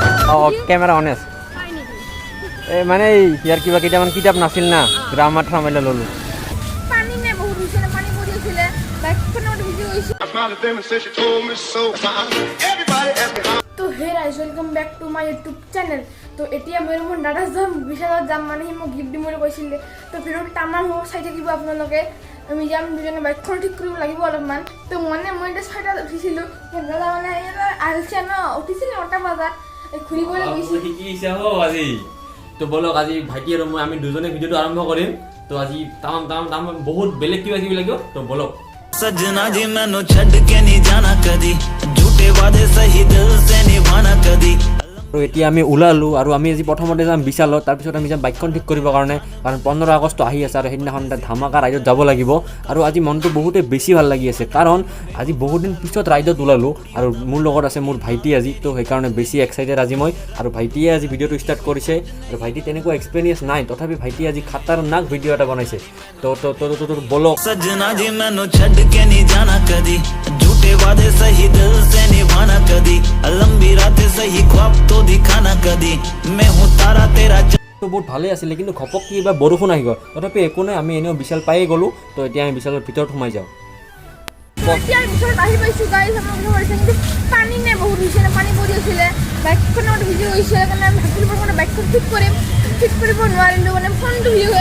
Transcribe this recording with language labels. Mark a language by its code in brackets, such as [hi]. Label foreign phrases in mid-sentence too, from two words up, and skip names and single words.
[en] camera on [as] আছে এই মানে ইয়াৰ কিবা কেইটামান কিতাপ নাছিল না গ্ৰামাৰ থামাইলে ল'লোঁ পানী নে বহুত হৈছে না পানী পৰি আছিলে বাইকখনত ভিজি গৈছে তো [en] Hey guys welcome back to my YouTube channel. [as] তো এতিয়া মই মোৰ দাদা যাম বিশালত যাম মানে সি মোক গিফ্ট দিম বুলি কৈছিলে। তো ভিডিঅ'টো তামাম হ'ব চাই থাকিব আপোনালোকে। আমি যাম দুজনে বাইকখন ঠিক কৰিব লাগিব অলপমান। তো মানে মই এতিয়া 6টাত উঠিছিলোঁ দাদা মানে আহিছে ন উঠিছিলে 8টা বজাত ঘূৰিবলৈ গৈছিল শিকিছে আজি। তো বলক আজি ভাইটি আৰু মই আমি দুজনে ভিডিঅ'টো আৰম্ভ কৰিম। তো আজি তামাম বহুত বেলেগ কিবা কিবি লাগিব। তো বলক [hi] सजना जी [pa] ਮੈਨੂੰ ਛੱਡ ਕੇ [hi] नहीं जाना कदी झूठे वादे सही दिल से निभाना कदी। [as] আৰু এতিয়া আমি ওলালোঁ আৰু আমি আজি প্ৰথমতে যাম বিশালত, তাৰপিছত আমি যাম বাইকখন ঠিক কৰিবৰ কাৰণে, কাৰণ 15 আগষ্ট আহি আছে আৰু সেইদিনাখন এটা ধামাকা ৰাইডত যাব লাগিব। আৰু আজি মনটো বহুতেই বেছি ভাল লাগি আছে, কাৰণ আজি বহুত দিন পিছত ৰাইডত ওলালোঁ আৰু মোৰ লগত আছে মোৰ ভাইটি আজি। তো সেইকাৰণে বেছি এক্সাইটেড আজি মই। আৰু ভাইটিয়ে আজি ভিডিঅ'টো ষ্টাৰ্ট কৰিছে আৰু ভাইটি তেনেকুৱা এক্সপিৰিয়েঞ্চ নাই, তথাপি ভাইটি আজি খাতাৰনাক ভিডিঅ' এটা বনাইছে। তো বলক [hi] सजना जी [pa] ਮੈਨੂੰ ਛੱਡ ਕੇ [hi] नहीं जाना कदी झूठे वादे सही दिल से निभाना कदी लंबी रातें सही ख्वाब तो दिखाना कदी मैं हूँ तारा तेरा। [as] তো বহুত ভালেই আছিলে, কিন্তু ঘপককৈ কিবা বৰষুণ আহি গ'ল। তথাপি একো নাই, আমি এনেও বিশাল পায়ে গ'লোঁ। তো এতিয়া আমি বিশালৰ ভিতৰত সোমাই যাওঁ। এতিয়া বিশালত আহি পাইছোঁ গাইজ, আমাৰ কথা পাতিছে কিন্তু পানী নে বহুত হৈছে না পানী পৰি আছিলে বাইকখনত ভিজি গৈছে। সেইকাৰণে আমি ভাবিলোঁ প্ৰথমতে বাইকখন ঠিক কৰিম, ঠিক কৰিব নোৱাৰিলোঁ মানে ফোনটো ভিজি গ'ল।